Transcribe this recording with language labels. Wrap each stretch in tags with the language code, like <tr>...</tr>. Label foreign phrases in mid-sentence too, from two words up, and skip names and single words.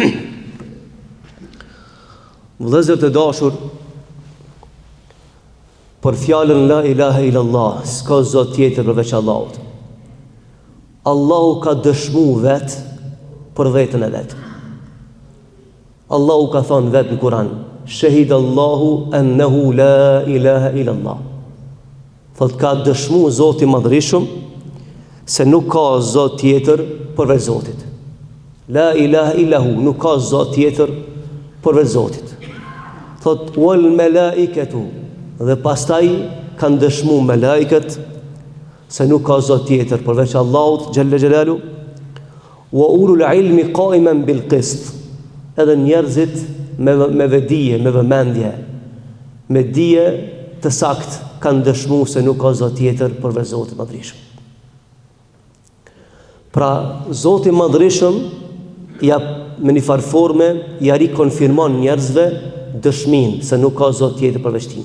<sq>Vëllezër të dashur, për fjalën</sq> <ar>لا إله إلا الله,</ar> <sq>s'ka Zot tjetër përveç Allahut. Allahu ka dëshmuar vetë për vetën e vet. Allahu ka thënë vetë në Kur'an:</sq> <ar>شهد الله أنه لا إله إلا الله.</ar> <sq>Thot ka dëshmu Zoti Madhërisëm se nuk ka Zot tjetër përveç Zotit.</sq> <ar>لا إله إلا هو,</ar> <sq>nuk ka Zot tjetër përveç Zotit. Thot</sq> <ar>والملائكة,</ar> <sq>dhe pastaj kanë dëshmu melaiket se nuk ka Zot tjetër përveç Allahut</sq> <ar>جل جلاله, وأولو العلم قائما بالقسط.</ar> <sq>Edhe njerëzit me vedije, me vëmendje, me dije të sakt kanë dëshmu se nuk ka Zot tjetër përveç Zotit Madhërisëm. Pra Zoti Madhërisëm ja me një farë forme ja rikonfirmon njerëzve dëshminë se nuk ka Zot tjetër përveç tina.</sq>